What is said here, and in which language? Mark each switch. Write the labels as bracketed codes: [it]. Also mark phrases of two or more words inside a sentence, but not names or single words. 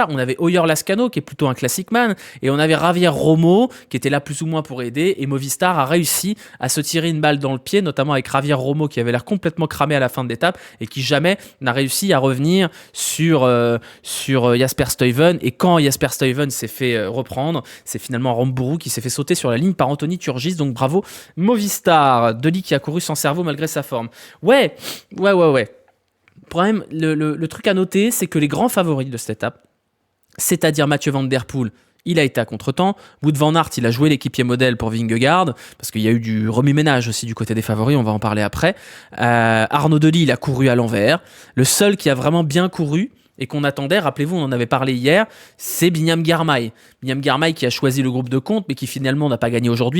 [fr] On avait Hoyer Lascano, qui est plutôt un [en] classic man, [fr] et on avait Javier Romo, qui était là plus ou moins pour aider, et Movistar a réussi à se tirer une balle dans le pied, notamment avec Javier Romo, qui avait l'air complètement cramé à la fin de l'étape, et qui jamais n'a réussi à revenir sur Jasper Stuyven, et quand Jasper Stuyven s'est fait reprendre, c'est finalement Aramburu qui s'est fait sauter sur la ligne par Anthony Turgis, donc bravo Movistar. Deli qui a couru sans cerveau malgré sa forme. Ouais. Le problème, le truc à noter, c'est que les grands favoris de cette étape, c'est-à-dire Mathieu Van Der Poel, il a été à contre-temps. Wout van Aert, il a joué l'équipier modèle pour Vingegaard, parce qu'il y a eu du remue-ménage aussi du côté des favoris, on va en parler après. Arnaud Dely, il a couru à l'envers. Le seul qui a vraiment bien couru, et qu'on attendait, rappelez-vous, on en avait parlé hier, c'est Binyam Girmay. Binyam Girmay qui a choisi le groupe de compte, mais qui finalement n'a pas gagné aujourd'hui.